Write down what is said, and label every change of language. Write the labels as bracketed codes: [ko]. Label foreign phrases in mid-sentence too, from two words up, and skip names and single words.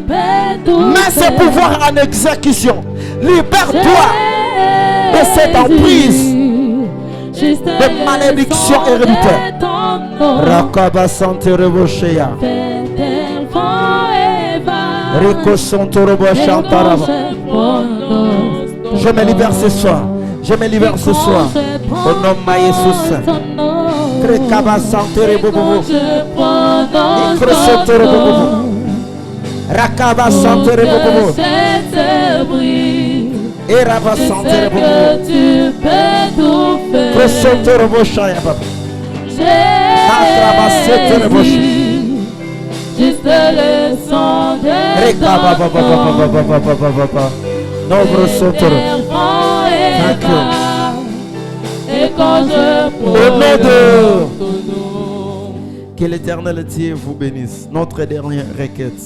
[fr] Mets ce pouvoir en exécution. Libère-toi de cette emprise de malédiction héréditaire. Rakaba Santere Boshea. Rico Santorobo Chantaraba. Je me libère ce soir. Je me libère ce soir. Au nom de Jésus. Rekaba Santere Bobo. Ikrosotere Bobo. Rakaba Santere Bobo. Eraba Santere Bobo. Krosotere Boshaya Baba. Atraba Setere Boshaya. Juste le sang de Rekaba Baba. Nobre Sotere. Et quand je au nom de... Que l'Éternel Dieu vous bénisse. Notre dernière requête.